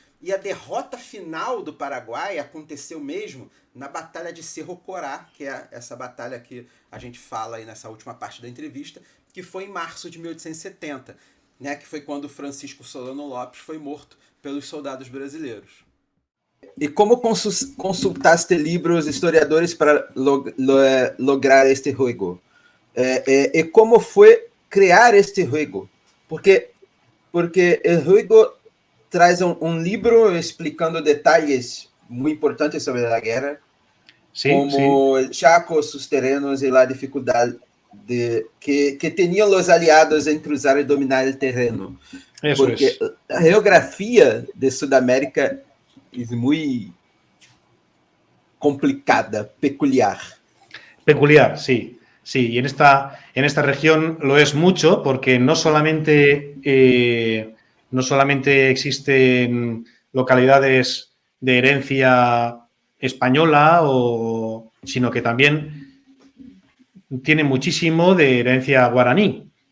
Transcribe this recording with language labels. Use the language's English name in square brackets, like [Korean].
[Portuguese] E a derrota final do Paraguai aconteceu mesmo na Batalha de Cerro Corá, que é essa batalha que a gente fala aí nessa última parte da entrevista, que foi em março de 1870, né, que foi quando Francisco Solano Lopes foi morto pelos soldados brasileiros. [Spanish] E como consultaste libros historiadores para lograr este juego? [Portuguese] E como foi criar este juego? Porque o juego traz livro explicando detalhes muito importantes sobre a guerra, como o Chaco, os terrenos e a dificuldade que tinham os aliados em cruzar e dominar o terreno. [Spanish] Porque a geografia de Sudamérica es muy complicada, peculiar. Peculiar, sí. Sí, y en esta región lo es mucho porque no solamente existen localidades de herencia española, sino que también tiene muchísimo de herencia guaraní.